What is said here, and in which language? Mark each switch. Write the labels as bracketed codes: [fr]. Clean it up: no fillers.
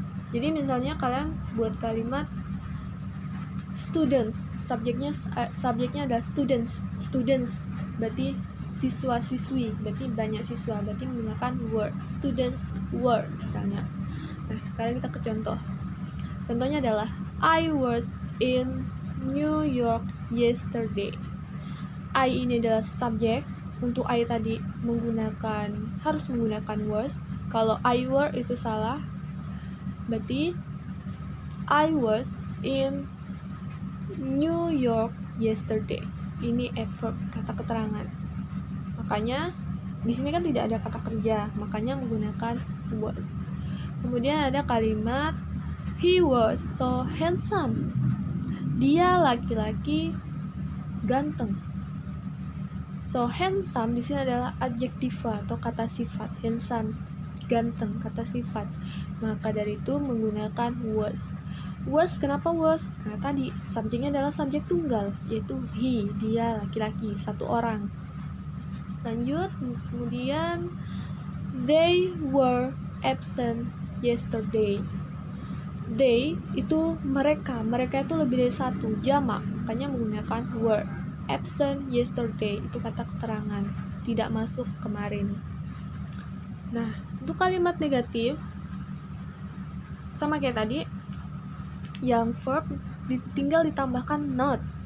[id] Jadi misalnya kalian buat kalimat students, subjeknya adalah students, berarti siswa-siswi, berarti banyak siswa, berarti menggunakan were, [en] students were [id] misalnya. Nah, sekarang kita ke contoh. Contohnya adalah [en] I was in New York yesterday. [id] I ini adalah subjek. Untuk I tadi harus menggunakan was. Kalau [en] I were [id] itu salah, berarti [en] I was in New York yesterday. [id] Ini adverb, kata keterangan. Makanya di sini kan tidak ada kata kerja, makanya menggunakan was. Kemudian ada kalimat [en] he was so handsome. [id] Dia laki-laki ganteng. [en] So handsome [id] di sini adalah adjektiva atau kata sifat. Handsome, ganteng, kata sifat. Maka dari itu menggunakan was. Was, kenapa was? Karena tadi subjeknya adalah subjek tunggal, yaitu he, dia laki-laki, satu orang. [en] Lanjut, kemudian they were absent yesterday. [id] They itu mereka itu lebih dari satu, jamak, makanya menggunakan were. [en] Absent yesterday [id] itu kata keterangan, tidak masuk kemarin. Nah, untuk kalimat negatif sama kayak tadi, yang verb tinggal ditambahkan not.